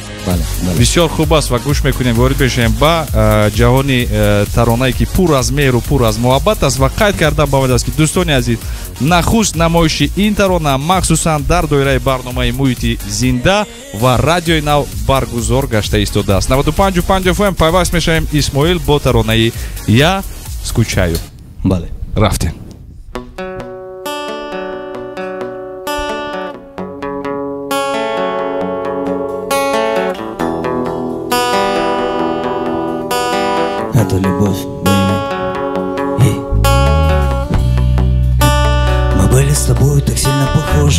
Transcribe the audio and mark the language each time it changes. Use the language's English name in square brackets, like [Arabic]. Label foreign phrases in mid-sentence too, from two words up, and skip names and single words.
[Tajik] Бисёр хуб аст ва гӯш мекунем. Ворид бешавем ба ҷаҳони таронае ки пур аз меҳру пур аз муҳаббат аст ва қайд кардан бовад аст ки дӯстони азиз, нахуст намоиши ин тарона махсусан дар доираи барномаи муҳити зинда ва радиои нав баргузор гашта истодааст. 95.5 FM пайваст мешавем Исмоил бо таронаи Я скучаю. Бале. Рафтем. [Russian] Это любовь, baby. Мы были с тобой так сильно похожи.